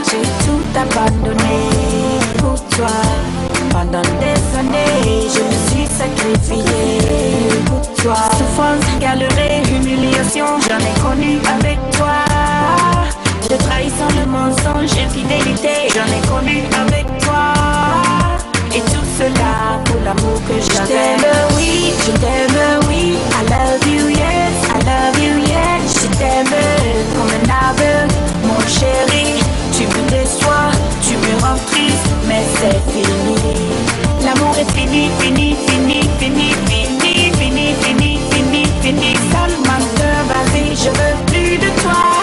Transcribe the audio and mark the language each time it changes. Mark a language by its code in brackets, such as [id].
[fr] J'ai tout abandonné pour toi. Pendant des années, je me suis sacrifiée pour toi. Souffrance, galerie, humiliation, j'en ai connu avec toi. De trahison, le mensonge, infidélité, j'en ai connu avec toi. Et tout cela pour l'amour que j'avais. Je t'aime, oui, je t'aime, oui. [en] I love you, yes, I love you, yes. [fr] Je t'aime comme un aveugle, mon chéri. Tu me déçois, tu me rends triste, mais c'est fini. L'amour est fini, fini, fini, fini, fini, fini, fini, fini, fini. Sale menteur, vas-y, je veux plus de toi.